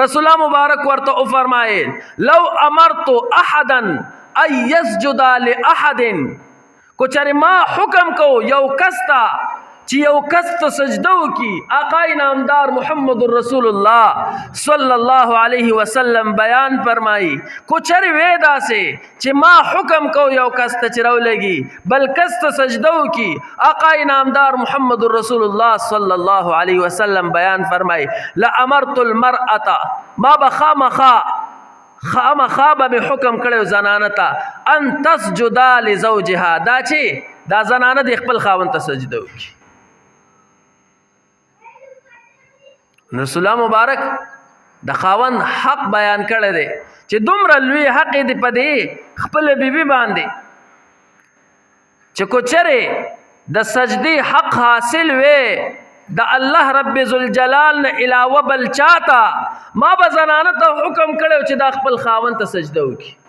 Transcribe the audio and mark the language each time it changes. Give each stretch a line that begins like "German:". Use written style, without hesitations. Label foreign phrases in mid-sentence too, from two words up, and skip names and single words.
Pashto: رسول الله مبارک ورته او فرمایل
Arabic: لو امرت احدا ان يسجد لاحد
Pashto: کو چرې ما حکم کو یو کس ته چې یو کس ته سجده وکړي، آقا نامدار محمد رسول الله
Arabic: صلی الله علیه وسلم
Pashto: بیان فرمایي کو چرې وې داسې چې ما حکم کو یو کس ته چې راولګي بل کس ته سجده وکړي، آقا نامدار محمد رسول الله
Arabic: صلی الله علیه وسلم
Pashto: بیان فرمایي
Arabic: لامرت المرأة
Pashto: ما خامخا به حکم کړو زنانه ته
Arabic: ان تسجد لزوجها،
Pashto: دا چې دا زنانه د خپل خاوند ته سجده وکړي. رسول الله مبارک د خاوند حق بیان کړی دی چې دومره لوی حق دی په دې خپل بیبي باندې چې کو چرې د سجدي حق حاصل وي د الله رب ذوالجلال نه علاوه بل چاته ما به زنانه ته حکم کړی چې د خپل خاوند ته سجده وکړي.